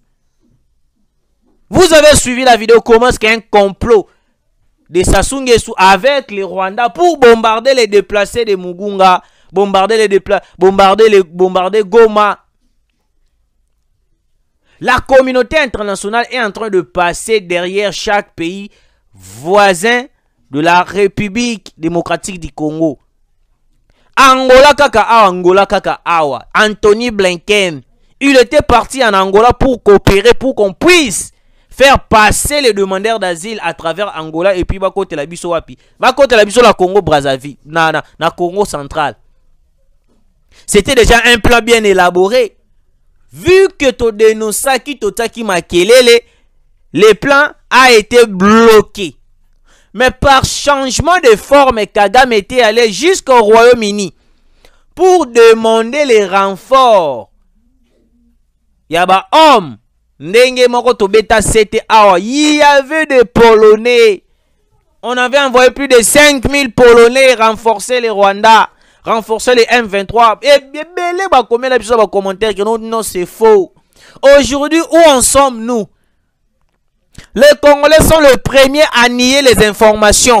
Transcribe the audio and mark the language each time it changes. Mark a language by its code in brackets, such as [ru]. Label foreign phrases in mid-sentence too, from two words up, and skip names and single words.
[fr] Vous avez suivi la vidéo comment est-ce qu'il y a un complot de Sassou Nguesso avec les Rwandais pour bombarder les déplacés de Mugunga, bombarder Goma. La communauté internationale est en train de passer derrière chaque pays voisin de la République démocratique du Congo. [ln] Angola kaka awa, [fr] Anthony Blinken, il était parti en Angola pour coopérer, pour qu'on puisse faire passer les demandeurs d'asile à travers Angola et puis [ln] bakote la biso wapi. Bakote la biso la Congo Brazzaville, na Congo central. [fr] C'était déjà un plan bien élaboré. Vu que [ln] to dénonçaki totaki makelele, [fr] le plan a été bloqué. Mais par changement de forme, Kagame était allé jusqu'au Royaume-Uni pour demander les renforts. [ln] Yaba homme, ndenge moko to beta sete awa, [fr] il y avait des Polonais. On avait envoyé plus de 5000 Polonais renforcer les Rwandais, renforcer les M23. Et bien, combien de commentaires que non, c'est faux. Aujourd'hui, où en sommes-nous? Les Congolais sont les premiers à nier les informations.